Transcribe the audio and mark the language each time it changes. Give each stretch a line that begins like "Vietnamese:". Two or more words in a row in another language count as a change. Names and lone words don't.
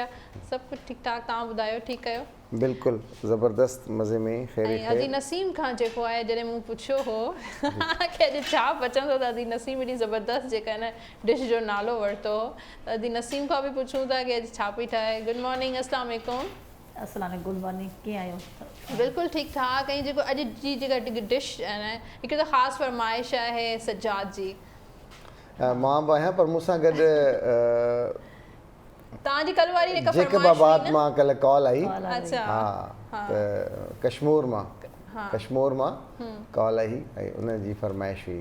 Sindhi: सभु कुझु ठीकु ठाक। तव्हां ॿुधायो, ठीकु आहियो? बिल्कुलु ज़बरदस्त, मज़े में। ऐं अदी नसीम खां जेको आहे जॾहिं मूं पुछियो हो कि अॼु छा पचंदो त अदी नसीम एॾी ज़बरदस्त जेका हिन डिश जो नालो वरितो हो, त अदी नसीम खां बि पुछूं था कि अॼु छा पई ठाहे।
English: Good morning,
Arabic: السلام عليكم. السلام عليكم,
English: Good morning,
Sindhi: कीअं आहियो? बिल्कुलु ठीकु ठाक। ऐं जेको अॼु जी जेका डिश आहे न, हिकु त ख़ासि फरमाइश आहे सजाद जी। मां बि आहियां, पर मूंसां गॾु तव्हांजी कल्ह वारी हिकु जेके बात मां कल्ह कॉल आई। अच्छा, हा, त कश्मीर मां कॉल आई ऐं उनजी फरमाइश हुई